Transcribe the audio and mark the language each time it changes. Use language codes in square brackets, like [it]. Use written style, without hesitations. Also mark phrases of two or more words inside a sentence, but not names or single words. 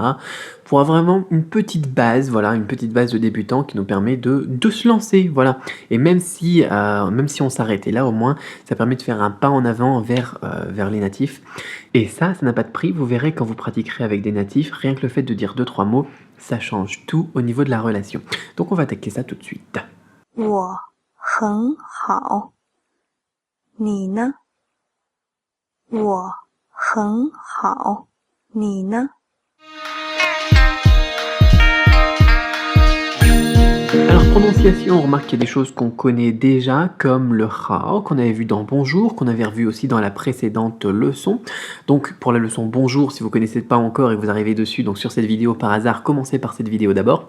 [fr] Pour avoir vraiment une petite base, voilà, une petite base de débutant qui nous permet de se lancer, voilà. Et même si on s'arrêtait là, au moins, ça permet de faire un pas en avant vers les natifs. Et ça n'a pas de prix. Vous verrez quand vous pratiquerez avec des natifs, rien que le fait de dire 2-3 mots, ça change tout au niveau de la relation. Donc on va attaquer ça tout de suite. [zh] 我很好，你呢？我很好，你呢？ [fr] Alors prononciation, on remarque qu'il y a des choses qu'on connaît déjà, comme le hao qu'on avait vu dans bonjour, qu'on avait revu aussi dans la précédente leçon. Donc pour la leçon bonjour, si vous ne connaissez pas encore et que vous arrivez dessus, donc sur cette vidéo par hasard, commencez par cette vidéo d'abord.